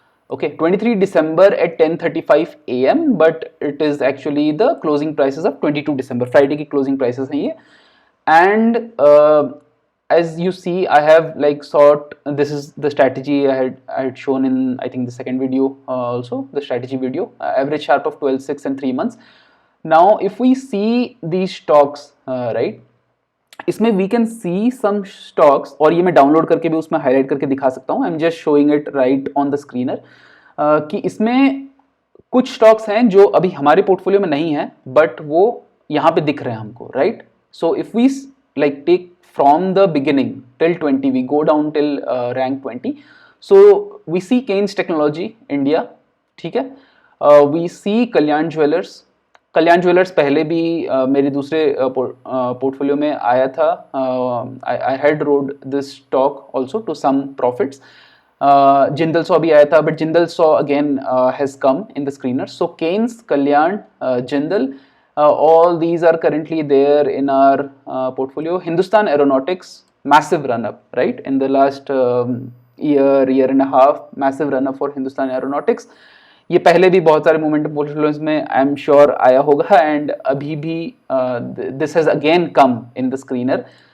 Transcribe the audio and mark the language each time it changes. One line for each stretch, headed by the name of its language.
English: Okay, 23 December at 10:35 AM, but it is actually the closing prices of 22 December.
Hindi: Friday की closing prices हैं ये.
English: And as you see, I have like sought, this is the strategy I had shown in I think the second video also, the strategy video, average sharp of 12.6 and 3 months. Now if we see these stocks, right,
Hindi: इसमें we can see some stocks, और ये मैं download करके भी उसमें highlight करके दिखा सकता हूँ.
English: I am just showing it right on the screener
Hindi: कि इसमें कुछ स्टॉक्स हैं जो अभी हमारे पोर्टफोलियो में नहीं है बट वो यहाँ पे दिख रहे हैं हमको, right?
English: So if we like take from the beginning till 20, we go down till rank 20. So we see Keynes Technology India, ठीक है.
Hindi: We see कल्याण ज्वेलर्स पहले भी मेरे दूसरे पोर्टफोलियो में आया था.
English: I had rode this stock also to some profits. Jindal Saw
Hindi: भी आया था,
English: but Jindal Saw again has come in the screener. So Keynes, Kalyan, Jindal, all these are currently there in our portfolio. Hindustan Aeronautics, massive run up, right? In the last year and a half, massive run up for Hindustan Aeronautics.
Hindi: ये पहले भी बहुत सारे momentum portfolios में I am sure आया होगा and अभी भी
English: This has again come in the screener.